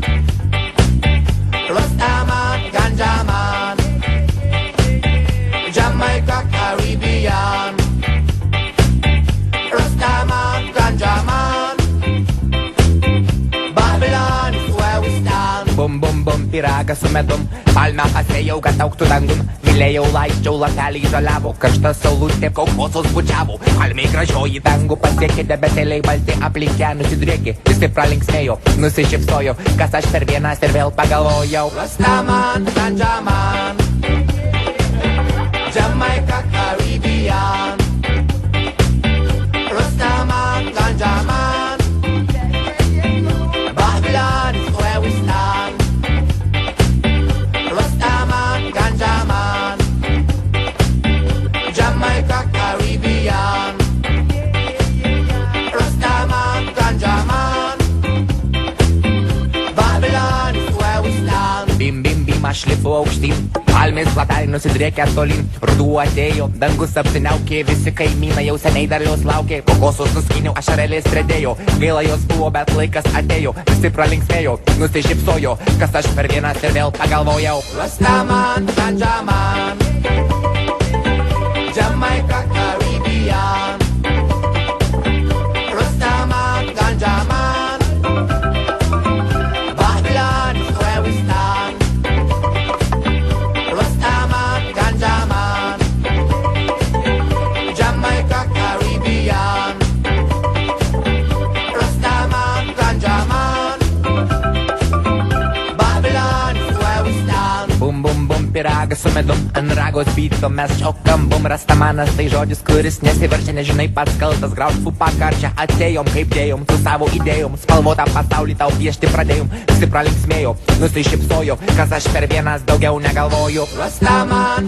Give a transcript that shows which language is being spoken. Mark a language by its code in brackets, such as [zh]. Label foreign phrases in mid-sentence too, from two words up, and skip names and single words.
[en] Rastaman, Ganjaman, Jamaica, Caribbean. Rastaman, Ganjaman, Babylon is where we stand. Bum bum bum, [lt] pyragą su medum, palmę pasėjau, kad augtų dangun. Mylėjau, laisčiau, lapeliai žaliavo, karšta saulutė kokosus bučiavo. Palmiai gražioji dangų pasiekė, debesėliai balti aplink ją nusidriekė. Visi pralinksmėjo, nusišypsojo, kas aš per vienas ir vėl pagalvojau. [en] Rastaman, Ganjaman, Jamaica, Caribbean. Rastaman, Ganjaman, Babylon is where we stand. Rastaman, Ganjaman, Jamaica, Caribbean. Rastaman, Ganjaman, Babylon is where we stand. Bim bim bim, [lt] aš lipu aukštyn, palmės lapeliai nusidriekė tolyn. Ruduo atėjo, dangus apsiniaukė, visi kaimynai jau seniai dar jos laukė. Kokosus nuskyniau, ašarėlės stredėjo, gaila jos buvo, bet laikas atėjo. Visi pralinksmėjo, nusišypsojo, kas aš per vienas ir vėl pagalvojau. [en] Rastaman, Ganjaman, Jamaica, Caribbean. Rastaman, Ganjaman, Babylon is where we stand. Rastaman, Ganjaman, Jamaica, Caribbean. Rastaman, Ganjaman, Babylon is where we stand. bum bum bum, [lt] piragas su medum, ant ragos byto mes šokam, bum rastamanas, tai žodis, kuris nesiverčia, nežinai pats kaltas, graužt fupakar, čia atėjom, kaip dėjom, su savo idėjom, spalvotą pasaulį tau piešti pradėjom, visi pralinksmėjo, nusišypsojo, kas aš per vienas daugiau negalvoju.